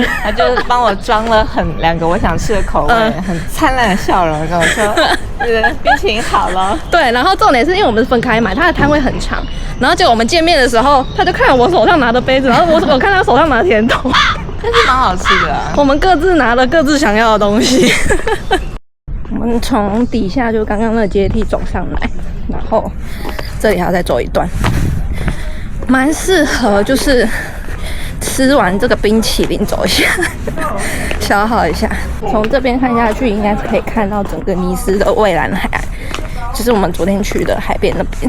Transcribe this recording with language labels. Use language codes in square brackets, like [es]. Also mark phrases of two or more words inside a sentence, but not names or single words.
[zh] 他就幫我裝了2個我想吃的口味，很燦爛的笑容跟我說，冰淇淋好了。對，然後重點是因為我們是分開買，他的攤位很長，然後結果我們見面的時候，他就看我手上拿的杯子，然後我看他手上拿甜筒，但是蠻好吃的啊。我們各自拿了各自想要的東西。我们從底下就剛剛那個階梯走上來，然後這裡還要再走一段，蠻適合就是吃完這個冰淇淋走一下，消耗一下。從這邊看下去，應該是可以看到整個尼斯的蔚藍海岸，就是我們昨天去的海邊那邊。